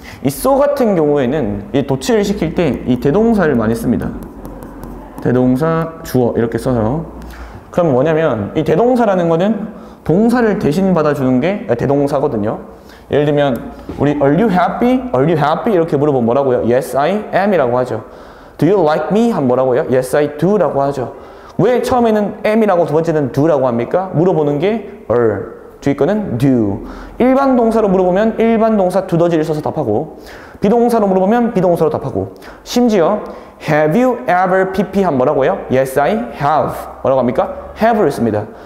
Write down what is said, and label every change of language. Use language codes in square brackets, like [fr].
[ko] 이 so 같은 경우에는 이 도치를 시킬 때 이 대동사를 많이 씁니다. 대동사, 주어 이렇게 써서. 그럼 뭐냐면 이 대동사라는 거는 동사를 대신 받아주는 게 대동사거든요. 예를 들면 우리 Are you happy? [en] Are you happy? [ko] 이렇게 물어보면 뭐라고요? [en] Yes, I am 이라고 하죠. Do you like me? 하면 뭐라고요? Yes, I do 라고 하죠. [ko] 왜 처음에는 am이라고 두 번째는 do라고 합니까? 물어보는 게 are, 뒤에 거는 do. 일반 동사로 물어보면 일반 동사 두더지를 써서 답하고, 비동사로 물어보면 비동사로 답하고, 심지어 have you ever pp 하면 뭐라고요? Yes, I have. 뭐라고 합니까? have를 씁니다.